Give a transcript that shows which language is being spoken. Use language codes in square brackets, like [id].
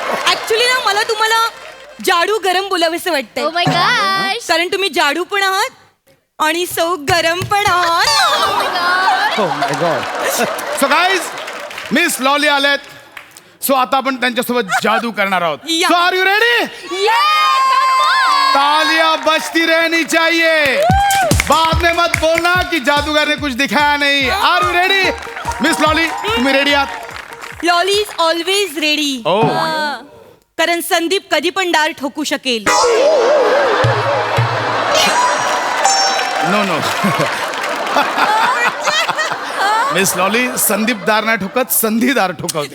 [mr] Actually ना मला तुम्हाला जाडू गरम बोलावेसे वाटतंय. [en] Oh my gosh. [mr] कारण तुम्ही जाडू पण आहात आणि सौ गरम पण आहात. [en] Oh my god. Oh my God. So guys, [mr] miss lolly आलेत. सो आता आपण त्यांच्यासोबत जादू करणार आहोत. या. [en] So are you ready? Yeah, come on. [hi] तालियां बजती रहनी चाहिए. बाद में मत बोलना कि जादूगर ने कुछ दिखाया नहीं. [en] Are you ready? [mr] Miss lolly तुम्ही रेडी आहात? [en] Lolly is always ready. Oh [mr] कारण संदीप कधी पण डार ठोकू शकेल. [en] No no. [mr] Miss lolly Sandeep दार नाही ठोकत, संधी दार ठोकवते.